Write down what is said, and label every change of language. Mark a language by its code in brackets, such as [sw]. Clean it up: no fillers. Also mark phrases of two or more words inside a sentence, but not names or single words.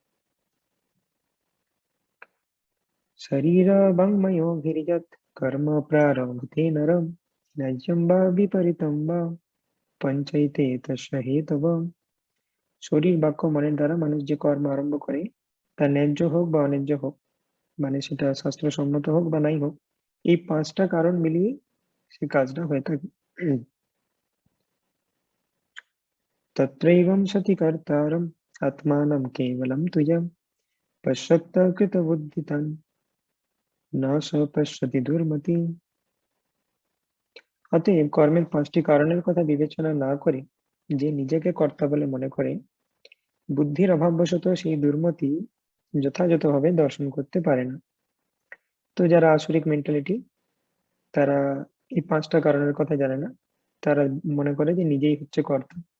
[sa] শরীরবংময়োভির্যৎ কর্ম প্রারভতে নরম, ন্যায্যম বা বিপরীতম বা পঞ্চৈতে তস্য হেতব। [bn] শরীর বাক্য মনের দ্বারা মানুষ যে কর্ম আরম্ভ করে, তা ন্যায্য হোক বা অন্যায্য হোক, মানে সেটা শাস্ত্রসম্মত হোক বা নাই হোক, এই 5টা কারণ মিলিয়ে সে কাজটা হয়ে থাকে। [sa] तत्रैवं सति कर्तारम् आत्मानं केवलं तुझं पश्यत्त कृतबुद्धितं न स पश्यति दुर्मति। [bn] অতএব কর্মের 5টি কারণের কথা বিবেচনা না করে যে নিজেকে কর্তা বলে মনে করে, বুদ্ধির অভাববশত সেই দুর্মতি যথাযথভাবে দর্শন করতে পারে না। তো যারা আসরিক মেন্টালিটি, তারা এই 5টা কারণের কথা জানে না, তারা মনে করে যে নিজেই হচ্ছে কর্তা।